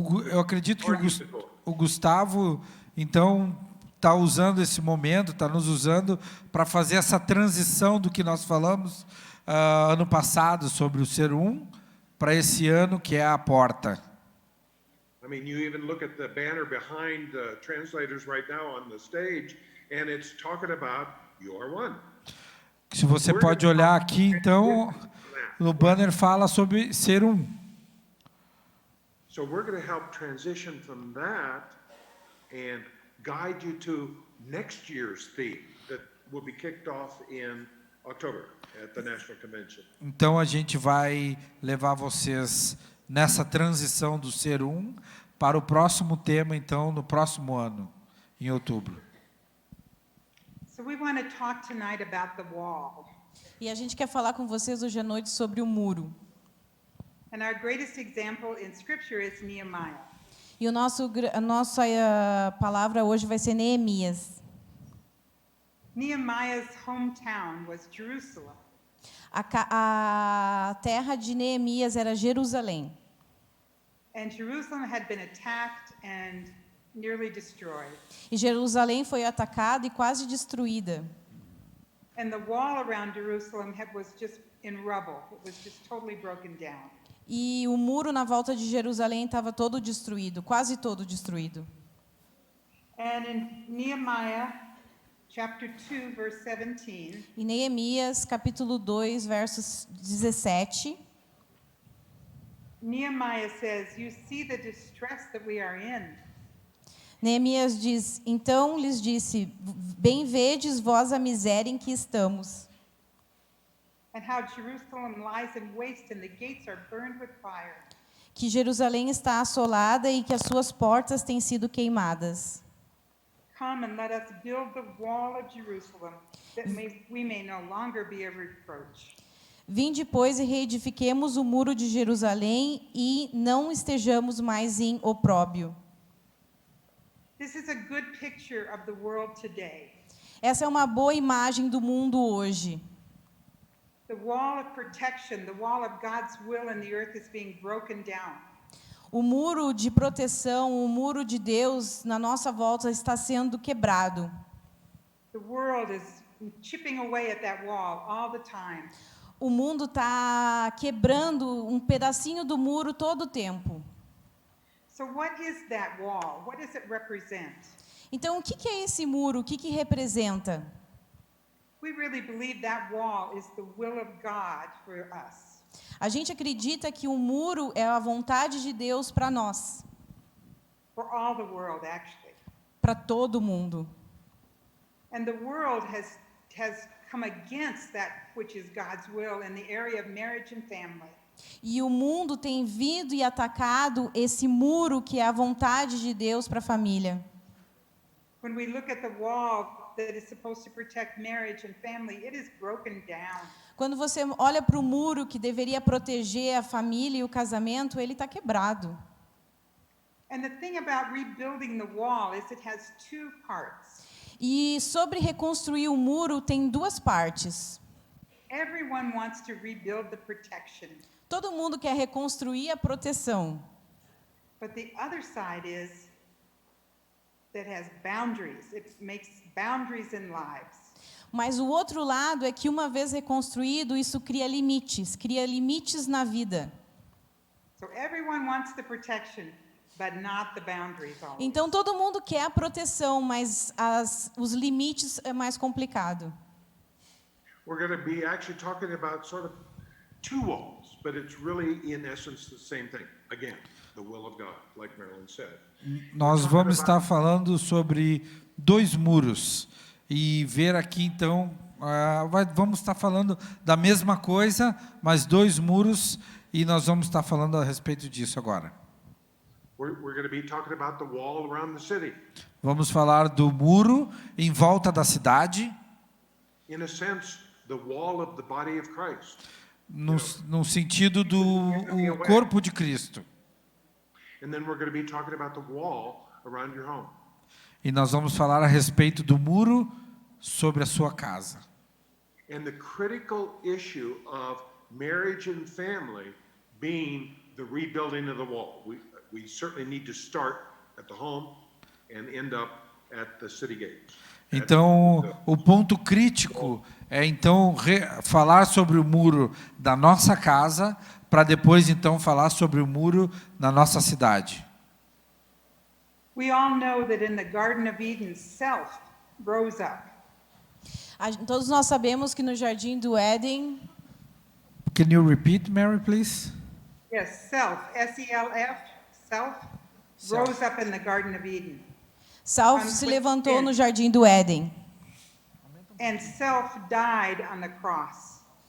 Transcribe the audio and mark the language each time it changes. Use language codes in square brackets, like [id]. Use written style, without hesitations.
[pt] Eu acredito que o Gustavo, então, está usando esse momento, está nos usando para fazer essa transição do que nós falamos ano passado sobre o ser um, para esse ano que é a porta. [en] I mean, you even look at the banner behind the translators right now on the stage, and it's talking about You Are One. [pt] Se você pode olhar aqui, então, no banner fala sobre ser um. [en] So we're going to help transition from that and guide you to next year's theme that will be kicked off in October at the National Convention. [pt] Então a gente vai levar vocês nessa transição do ser um para o próximo tema, então, no próximo ano, em outubro. [en] So we want to talk tonight about the wall. [pt] E a gente quer falar com vocês hoje à noite sobre o muro. [en] And our greatest example in Scripture is Nehemiah. [pt] E a nossa palavra hoje vai ser Neemias. [en] Nehemiah's hometown was Jerusalem. [pt] A terra de Neemias era Jerusalém. [en] And Jerusalem had been attacked and nearly destroyed. [pt] E Jerusalém foi atacada e quase destruída. [en] And the wall around Jerusalem was just in rubble. It was just totally broken down. [pt] E o muro na volta de Jerusalém estava todo destruído, quase todo destruído. [en] And in Nehemiah chapter 2, verse 17. [pt] Em Neemias, capítulo 2, versos 17, [en] Nehemiah says, "You see the distress that we are in. [pt] Neemias diz: Então lhes disse, bem vedes vós a miséria em que estamos, [en] And how Jerusalem lies in waste and the gates are burned with fire. [pt] que Jerusalém está assolada e que as suas portas têm sido queimadas. [en] Come and let us build the wall of Jerusalem, that we may no longer be a reproach." [pt] Vinde, pois, e reedifiquemos o muro de Jerusalém e não estejamos mais em opróbio. [en] This is a good picture of the world today. [pt] Essa é uma boa imagem do mundo hoje. [en] The wall of protection, the wall of God's will in the earth is being broken down. [pt] O muro de proteção, o muro de Deus na nossa volta está sendo quebrado. [en] The world is chipping away at that wall all the time. [pt] O mundo está quebrando um pedacinho do muro todo o tempo. [en] So what is that wall? What does it represent? [pt] Então, o que é esse muro? O que representa? [en] We really believe that wall is the will of God for us. [pt] A gente acredita que o muro é a vontade de Deus para nós, [en] For all the world, actually. [pt] para todo mundo. [en] And the world has come against that which is God's will in the area of marriage and family. [pt] E o mundo tem vindo e atacado esse muro que é a vontade de Deus para a família. [en] When we look at the wall that is supposed to protect marriage and family, it is broken down. [pt] Quando você olha para o muro que deveria proteger a família e o casamento, ele está quebrado. [en] And the thing about rebuilding the wall is it has two parts. [pt] E sobre reconstruir o muro tem duas partes. [en] Everyone wants to rebuild the protection, [pt] Todo mundo quer reconstruir a proteção. [en] but the other side is that has boundaries. It makes boundaries in lives. [pt] Mas o outro lado é que uma vez reconstruído, isso cria limites na vida. [en] So everyone wants the protection, but not the boundaries always. [pt] Então todo mundo quer a proteção, mas os limites é mais complicado. [en] We're going to be actually talking about sort of two walls, but it's really, in essence, the same thing. Again, the will of God, like Marilyn said. [pt] Nós vamos estar falando sobre dois muros e ver aqui então, vamos estar falando da mesma coisa, mas dois muros, e nós vamos estar falando a respeito disso agora. [en] We're going to be talking about the wall around the city. [pt] Vamos falar do muro em volta da cidade, [en] In a sense, the wall of the body of Christ. [pt] no sentido do o corpo de Cristo. [en] And then we're going to be talking about the wall around your home. [pt] E nós vamos falar a respeito do muro sobre a sua casa. [en] And the critical issue of marriage and family being the rebuilding of the wall. We certainly need to start at the home and end up at the city gates. [pt] Então, o ponto crítico é então falar sobre o muro da nossa casa, para depois então falar sobre o muro na nossa cidade. [en] We all know that in the Garden of Eden, self rose up. [pt] Todos nós sabemos que no Jardim do Éden, [en] Can you repeat, Mary, please? Yes, self, S-E-L-F, self, rose up in the Garden of Eden. [pt] Self se levantou no Jardim do Éden. [en] And self died on the cross.